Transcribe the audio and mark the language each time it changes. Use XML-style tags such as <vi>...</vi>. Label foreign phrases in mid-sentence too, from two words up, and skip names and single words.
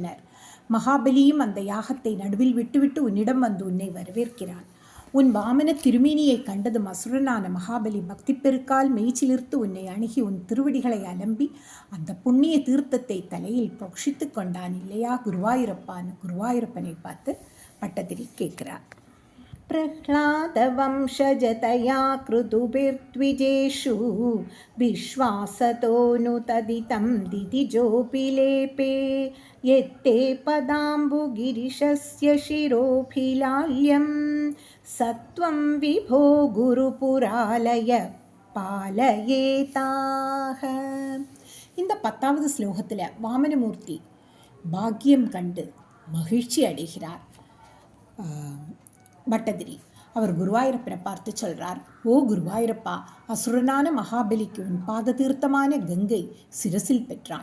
<ta>மகாபலியும் அந்த யாகத்தை நடுவில் விட்டுவிட்டு உன்னிடம் வந்து உன்னை வரவேற்கிறான். உன் வாமன திருமேனியை கண்டதும் அசுரனான மகாபலி பக்தி பெருக்கால் மெய்ச்சிலிர்த்து உன்னை அணுகி உன் திருவடிகளை அலம்பி அந்த புண்ணிய தீர்த்தத்தை தலையில் புரோக்ஷித்து கொண்டான் இல்லையா குருவாயூரப்பான்னு குருவாயூரப்பனை பார்த்து பட்டதிரி கேட்கிறார்.</ta> <sa>प्रह्लादवंशजतया कृतुभिर्द्विजेषु विश्वासतोऽनुतदितं दितिजोऽपि लेपे यत्ते पदाम्बुगिरिशस्य शिरोऽभिलाल्यं सत्वं विभो गुरुपुरालय பாலயேதாக.</sa> <ta>இந்த 10வது ஸ்லோகத்தில் வாமனமூர்த்தி பாக்கியம் கண்டு மகிழ்ச்சி அடைகிறார். பட்டதிரி அவர் குருவாயூரப்பனை பார்த்து சொல்றார், ஓ குருவாயூரப்பா, அசுரனான மகாபலிக்கு உன் பாத தீர்த்தமான கங்கை சிரசில் பெற்றான்.</ta>